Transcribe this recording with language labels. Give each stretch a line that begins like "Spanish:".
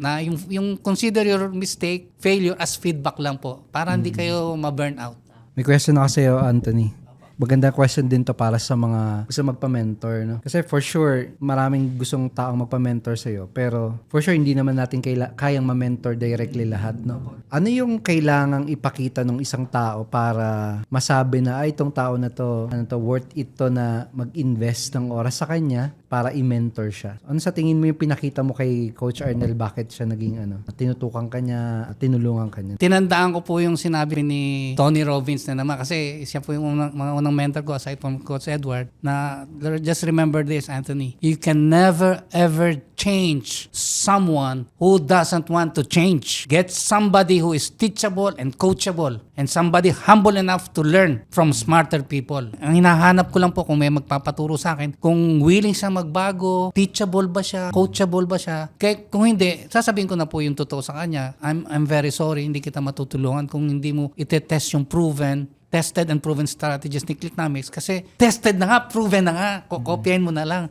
Filipino: Na yung consider your mistake, failure as feedback lang po. Para hindi kayo ma-burn out. May question ako sa iyo, Anthony. Magandang question din to para sa mga gusto magpa-mentor, no? Kasi for sure, maraming gustong taong magpa-mentor sa iyo, pero for sure hindi naman natin kayang ma-mentor directly lahat, no? Ano yung kailangang ipakita ng isang tao para masabi na ay itong tao na to, worth it to na mag-invest ng oras sa kanya para i-mentor siya? Ano sa tingin mo yung pinakita mo kay Coach Arnel, bakit siya naging tinutukan ka niya, tinulungan ka niya? Tinandaan ko po yung sinabi ni Tony Robbins na naman kasi siya po yung mga unang mentor ko aside from Coach Edward na
English: just remember this, Anthony. You can never ever change someone who doesn't want to change. Get somebody who is teachable and coachable and somebody humble enough to learn from smarter people.
Filipino: Ang hinahanap ko lang po kung may magpapaturo sa akin, kung willing siya magbago, teachable ba siya, coachable ba siya. Kaya kung hindi, sasabihin ko na po yung totoo sa kanya.
English: I'm very sorry,
Filipino: hindi kita matutulungan kung hindi mo itetest yung tested and proven strategies ni Clicknomics kasi tested na nga, proven na nga, kokopyahin mo na lang.